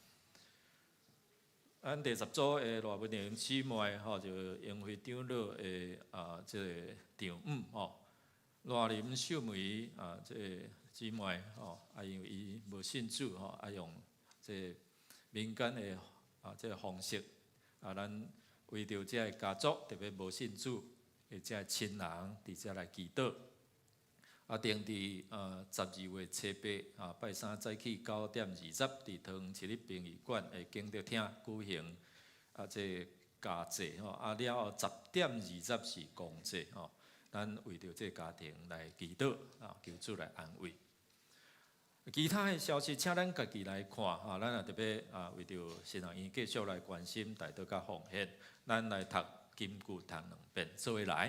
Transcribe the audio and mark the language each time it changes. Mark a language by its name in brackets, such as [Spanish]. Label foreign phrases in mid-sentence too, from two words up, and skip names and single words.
[Min Nan Chinese] 咱第10组的罗文玲姊妹就英会长老的即个长母罗林秀梅即个姊妹因为伊无信主用即民间的即个方式咱为着这个家族，特别无信主的这个亲人，伫遮来祈祷。定伫12月初8拜3早起9点20，伫桃园市立殡仪馆的敬德厅举行这家祭了后10点20是公祭咱为着这家庭来祈祷求主来安慰。其他的消息，请咱家己来看咱也特别为着新人院继续来关心大道甲奉献，咱来读金句读2遍，做伙来。